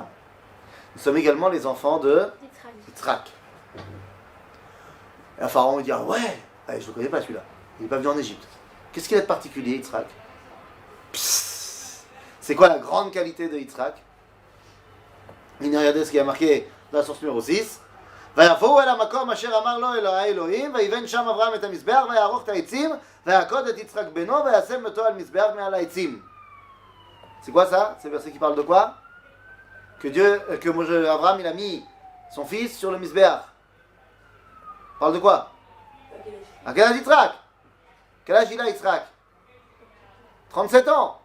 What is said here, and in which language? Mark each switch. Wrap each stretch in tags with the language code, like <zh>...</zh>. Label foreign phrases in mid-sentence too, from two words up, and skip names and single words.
<fr>Nous sommes également les enfants de Yitzhak. Et un pharaon il dit, ah ouais, allez, je ne le connais pas celui-là, il n'est pas venu en Égypte. Qu'est-ce qu'il a de particulier, Yitzhak? C'est quoi la grande qualité de Yitzhak? Regardez ce qui a marqué dans la source numéro 6.</fr> <he>ויבואו אל המקום אשר אמר לו האלוהים ויבן שם אברהם את המזבח ויערוך את העצים ויעקוד את יצחק בנו וישם אותו על מזבח מעל העצים.</he> <fr>C'est quoi ça? C'est le verset qui parle de quoi? Que Abraham il a mis son fils sur le mizbeach. Parle de quoi? À quel âge Yitzhak? Quel âge il a Yitzhak? 37 ans.</fr>